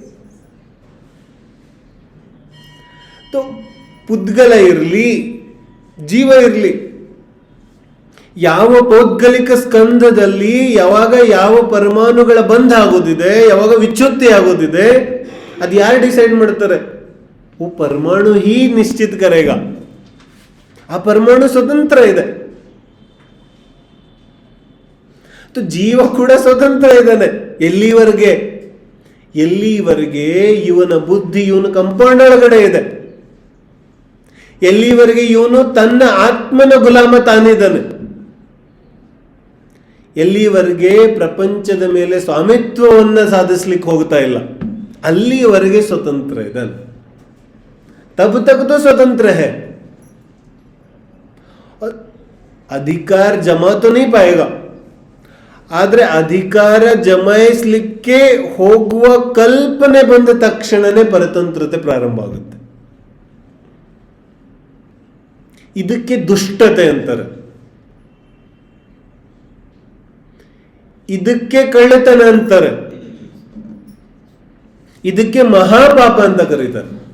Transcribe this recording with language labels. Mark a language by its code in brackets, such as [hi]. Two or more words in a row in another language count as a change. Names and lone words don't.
[kn] तो ಪುದ್ಗಲ ಇರಲಿ, ಜೀವ ಇರಲಿ, ಯಾವ ಪೌದ್ಗಲಿಕ ಸ್ಕಂದದಲ್ಲಿ ಯಾವಾಗ ಯಾವ ಪರಮಾಣುಗಳ ಬಂಧ ಆಗೋದಿದೆ, ಯಾವಾಗ ವಿಚ್ಛುತ್ತಿ ಆಗೋದಿದೆ, ಅದು ಯಾರು ಡಿಸೈಡ್ ಮಾಡ್ತಾರೆ? [hi] वो परमाणु ही निश्चित करेगा. [kn] ಆ ಪರಮಾಣು ಸ್ವತಂತ್ರ ಇದೆ. तो ಜೀವ ಕೂಡ ಸ್ವತಂತ್ರ ಇದ್ದಾನೆ. ಎಲ್ಲಿವರೆಗೆ ಇವನ ಬುದ್ಧಿ ಇವನ ಕಂಪೌಂಡ್ ಒಳಗಡೆ ಇದೆ, ಎಲ್ಲಿವರೆಗೆ ಇವನು ತನ್ನ ಆತ್ಮನ ಗುಲಾಮ ತಾನಿದ್ದಾನೆ, ಎಲ್ಲಿವರೆಗೆ ಪ್ರಪಂಚದ ಮೇಲೆ ಸ್ವಾಮಿತ್ವವನ್ನ ಸಾಧಿಸ್ಲಿಕ್ಕೆ ಹೋಗ್ತಾ ಇಲ್ಲ, ಅಲ್ಲಿವರೆಗೆ ಸ್ವತಂತ್ರ ಇದ್ದಾನೆ. [hi] तब तक तो स्वतंत्र है. अधिकार जमा तो नहीं पाएगा. [kn] ಆದ್ರೆ ಅಧಿಕಾರ ಜಮಾಯಿಸಲಿಕ್ಕೆ ಹೋಗುವ ಕಲ್ಪನೆ ಬಂದ ತಕ್ಷಣನೇ ಪರತಂತ್ರತೆ ಪ್ರಾರಂಭ ಆಗುತ್ತೆ. ಇದಕ್ಕೆ ದುಷ್ಟತೆ ಅಂತಾರೆ, ಇದಕ್ಕೆ ಕಳ್ಳತನ ಅಂತಾರೆ, ಇದಕ್ಕೆ ಮಹಾಪಾಪ ಅಂತ ಕರೀತಾರೆ.